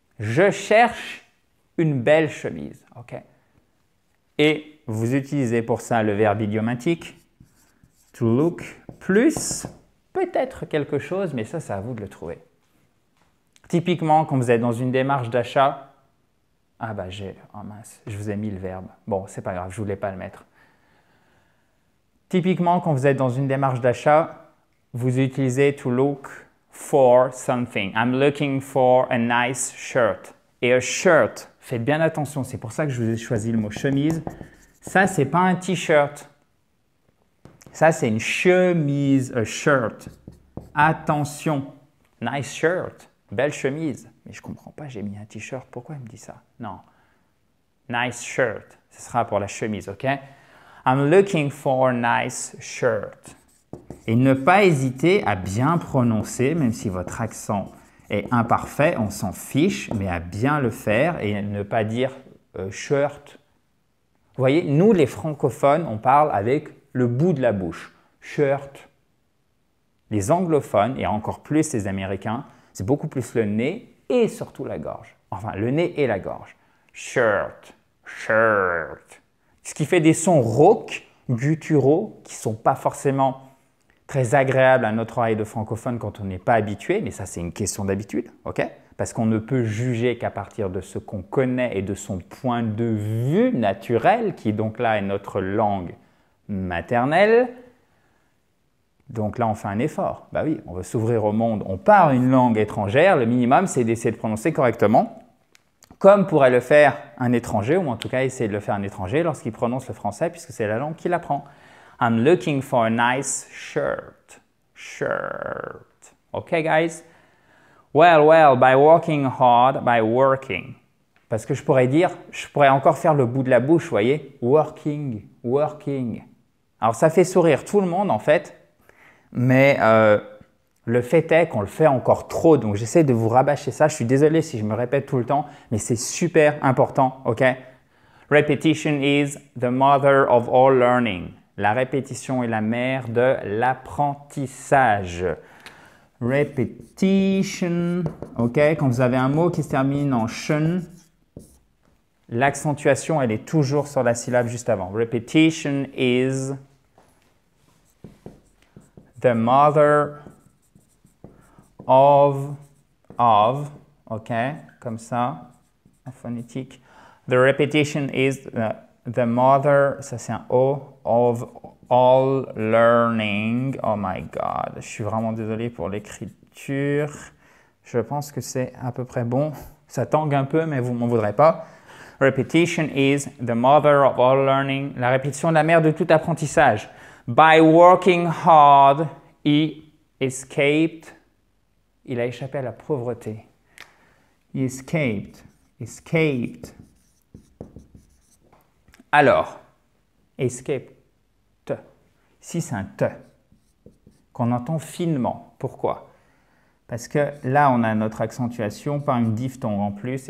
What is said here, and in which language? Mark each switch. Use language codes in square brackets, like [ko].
[fr] Je cherche une belle chemise, ok? Et vous utilisez pour ça le verbe idiomatique [en] to look [fr] plus peut-être quelque chose, mais ça, c'est à vous de le trouver. Typiquement, quand vous êtes dans une démarche d'achat, ah bah oh mince, je vous ai mis le verbe. Bon, c'est pas grave, je voulais pas le mettre. Typiquement, quand vous êtes dans une démarche d'achat, vous utilisez to look [en] for something. I'm looking for a nice shirt. [fr] Et a shirt, faites bien attention, c'est pour ça que je vous ai choisi le mot chemise. Ça, c'est pas un t-shirt. Ça, c'est une chemise, a shirt. Attention, [en] nice shirt, [fr] belle chemise. Mais je comprends pas, j'ai mis un t-shirt, pourquoi il me dit ça? Non, [en] nice shirt, [fr] ce sera pour la chemise, ok? [en] I'm looking for a nice shirt. [fr] Et ne pas hésiter à bien prononcer, même si votre accent est imparfait, on s'en fiche, mais à bien le faire et ne pas dire shirt. Vous voyez, nous les francophones, on parle avec le bout de la bouche, shirt. Les anglophones, et encore plus les américains, c'est beaucoup plus le nez et surtout la gorge. Enfin, le nez et la gorge. Shirt, shirt. Ce qui fait des sons rauques, gutturaux, qui ne sont pas forcément très agréables à notre oreille de francophone quand on n'est pas habitué, mais ça c'est une question d'habitude, ok? Parce qu'on ne peut juger qu'à partir de ce qu'on connaît et de son point de vue naturel, qui donc là est notre langue maternelle. Donc là, on fait un effort. Bah oui, on veut s'ouvrir au monde, on parle une langue étrangère, le minimum c'est d'essayer de prononcer correctement, comme pourrait le faire un étranger, ou en tout cas essayer de le faire un étranger lorsqu'il prononce le français, puisque c'est la langue qu'il apprend. [en] I'm looking for a nice shirt. Shirt. [fr] Okay, [en] guys? Well, by working hard, by working. [fr] Parce que je pourrais encore faire le bout de la bouche, vous voyez? [en] Working, working. [fr] Alors, ça fait sourire tout le monde, en fait, mais le fait est qu'on le fait encore trop, donc j'essaie de vous rabâcher ça. Je suis désolé si je me répète tout le temps, mais c'est super important, ok? [en] Repetition is the mother of all learning. [fr] La répétition est la mère de l'apprentissage. Repetition, ok? Quand vous avez un mot qui se termine en tion, l'accentuation, elle est toujours sur la syllabe juste avant. [en] Repetition is the mother of, ok? [fr] Comme ça, en phonétique. [en] The repetition is the mother, [fr] ça c'est un O, [en] of all learning. Oh my God, [fr] je suis vraiment désolé pour l'écriture. Je pense que c'est à peu près bon. Ça tangue un peu, mais vous m'en voudrez pas. [en] Repetition is the mother of all learning. [fr] La répétition est la mère de tout apprentissage. [en] By working hard, he escaped. [fr] Il a échappé à la pauvreté. [en] He escaped. Escaped. [fr] Alors, escape, te. Ici, c'est un te qu'on entend finement. Pourquoi? Parce que là, on a notre accentuation par une diphtongue en plus.